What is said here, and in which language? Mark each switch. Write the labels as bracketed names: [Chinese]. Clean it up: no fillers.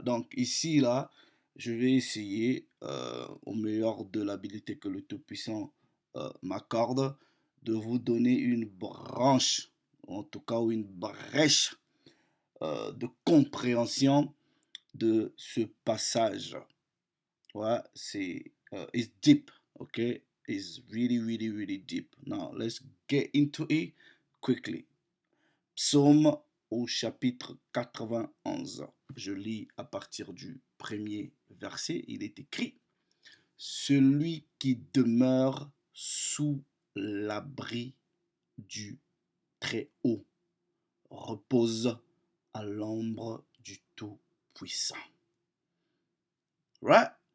[French] Donc ici, là, je vais essayer, au meilleur de l'habilité que le Tout-Puissant m'accorde, de vous donner une branche, en tout cas une brèche de compréhension de ce passage. [English] Ouais, c'est it's deep, okay? It's really, really, really deep. Now, let's get into it quickly. [French] Psaume au chapitre 91. Je lis à partir du premier verset. Il est écrit: Celui qui demeure sous l'abri du Très-Haut repose à l'ombre du Tout-Puissant. Right?